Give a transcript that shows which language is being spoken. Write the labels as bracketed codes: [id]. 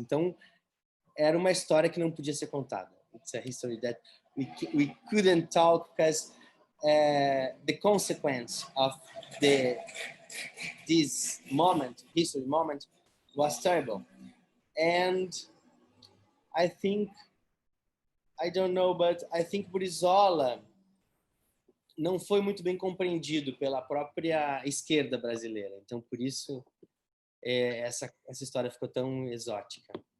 [pt] Então, era uma história que não podia ser contada. [en] It's a history that we couldn't talk because the consequence of this moment, history moment, was terrible. And I think, I don't know, but I think Brizola não foi muito bem compreendido pela própria esquerda brasileira. [pt] Então, por isso, essa história ficou tão exótica.